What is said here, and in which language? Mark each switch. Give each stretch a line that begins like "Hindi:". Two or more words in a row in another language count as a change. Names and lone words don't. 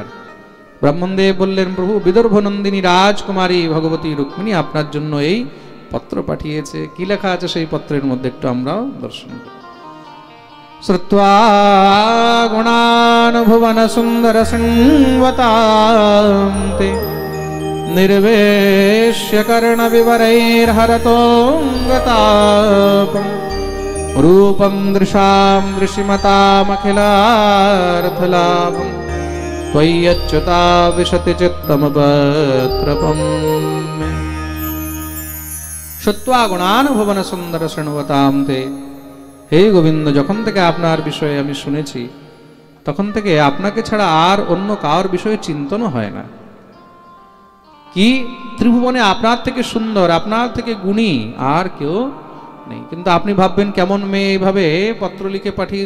Bangla: ব্রাহ্মণদেব বললেন, প্রভু বিদর্ভ নন্দিনী রাজকুমারী ভগবতী রুক্মিণী আপনার জন্য এই পত্র পাঠিয়েছে। কি লেখা আছে সেই পত্রের মধ্যে একটু আমরাও দর্শন করি।
Sanskrit: শ্রুত্বা গুণান ভুবন সুন্দর সংবতান্তে निर्वेश्य कर्ण विवरैर्हरतोऽङ्गतापं रूपं दृशां दृशिमतामखिलार्थलाभं त्वय्यच्युता विशति चित्तमपत्रपम्। श्रुत्वा गुणान भुवन सुंदर शृण्वतां ते।
Bangla: হে গোবিন্দ, যখন থেকে আপনার বিষয়ে আমি শুনেছি তখন থেকে আপনাকে ছাড়া আর অন্য কার বিষয়ে চিন্তন হয় না। কি ত্রিভুবনে আপনার থেকে সুন্দর, আপনার থেকে গুণী আর কেউ নেই। কিন্তু আপনি ভাববেন কেমন মেয়ে এইভাবে পত্র লিখে পাঠিয়েছে।